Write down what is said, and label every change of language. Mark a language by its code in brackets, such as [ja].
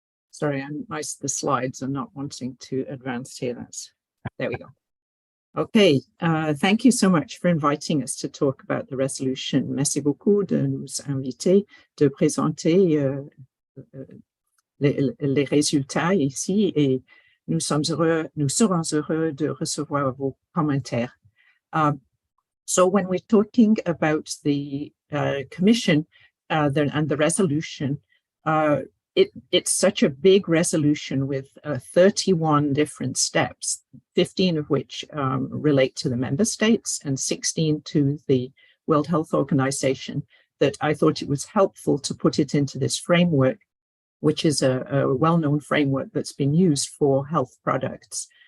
[en] Sorry, the slides are not wanting to advance here. There we go. Okay, thank you so much for inviting us to talk about the resolution. [fr] Merci beaucoup de nous inviter, de présenter les résultats ici, et nous serons heureux de recevoir vos commentaires. [en] So when we're talking about the commission and the resolution, it's such a big resolution with 31 different steps, 15 of which relate to the member states and 16 to the World Health Organization, that I thought it was helpful to put it into this framework, which is a well-known framework that's been used for health products.